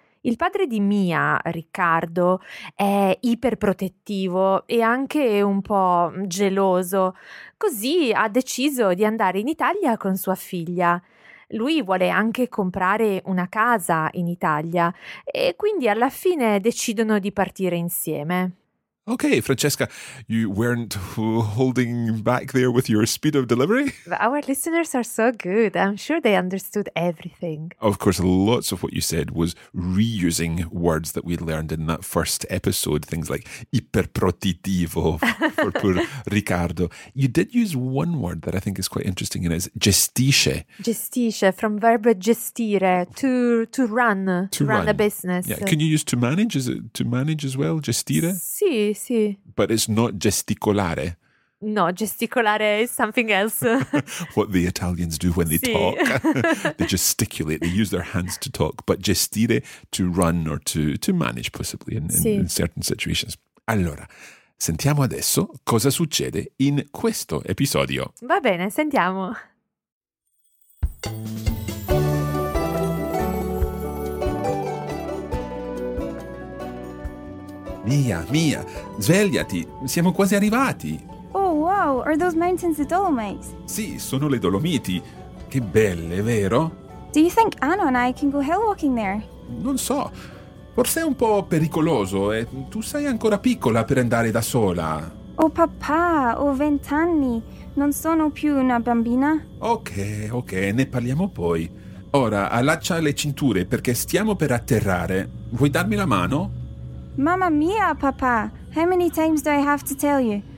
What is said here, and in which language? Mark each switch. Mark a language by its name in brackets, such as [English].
[Italian] Il padre di Mia, Riccardo, è iperprotettivo e anche un po' geloso, così ha deciso di andare in Italia con sua figlia. Lui vuole anche comprare una casa in Italia e quindi alla fine decidono di partire insieme. [English] Ok, Francesca, you weren't holding back there with your speed of delivery? Our listeners are so good. I'm sure they understood everything. Of course, lots of what you said was reusing words that we learned in that first episode, things like iperprotettivo for poor Riccardo. You did use one word that I think is quite interesting, and it's gestisce. Gestisce, from verb gestire, to run a business. Yeah. Can you use to manage? Is it to manage as well, gestire? [Italian] Sì. Sì. [English] But it's not gesticolare. No, gesticolare is something else. What the Italians do when they sì. talk. They gesticulate, they use their hands to talk. But gestire, to run or to manage possibly in certain situations. [Italian] Allora, sentiamo adesso cosa succede in questo episodio. Va bene, sentiamo. Mia, svegliati, siamo quasi arrivati. [English] Oh wow, are those mountains the Dolomites? [Italian] Sì, sono le Dolomiti. Che belle, vero? [English] Do you think Anna and I can go hill walking there? [Italian] Non so, forse è un po' pericoloso e tu sei ancora piccola per andare da sola. Oh papà, ho 20 anni, non sono più una bambina. Ok, ne parliamo poi. Ora, allaccia le cinture perché stiamo per atterrare. Vuoi darmi la mano? Mamma mia, papà, [English] how many times do I have to tell you?